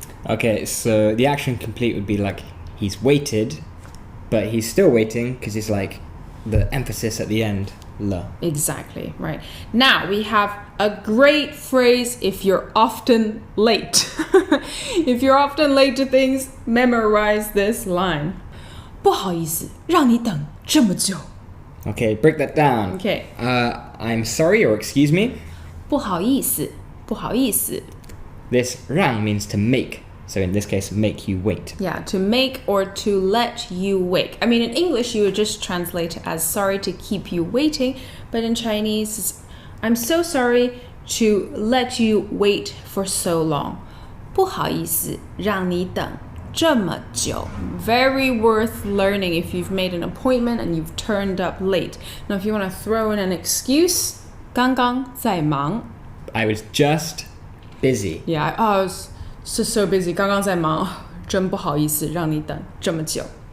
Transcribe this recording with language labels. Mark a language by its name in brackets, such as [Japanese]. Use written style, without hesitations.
[English] Okay, so the action complete would be like, he's waited, but he's still waiting, because it's like the emphasis at the end, le. Exactly, right. Now we have a great phrase if you're often late. If you're often late to things, memorize this line. [Chinese] 不好意思,让你等这么久. [English] Okay, break that down. Okay. I'm sorry, or excuse me. [Chinese] 不好意思,不好意思. [English] This 让 means to make. So in this case, make you wait. Yeah, to make or to let you wait. I mean, in English, you would just translate it as sorry to keep you waiting. But in Chinese, it's, I'm so sorry to let you wait for so long. [Chinese] 不好意思,让你等这么久. [English] Very worth learning if you've made an appointment and you've turned up late. Now, if you want to throw in an excuse, 刚刚在忙. I was just busy. Yeah, I was just so busy. [Chinese] 刚刚在忙,真不好意思让你等这么久.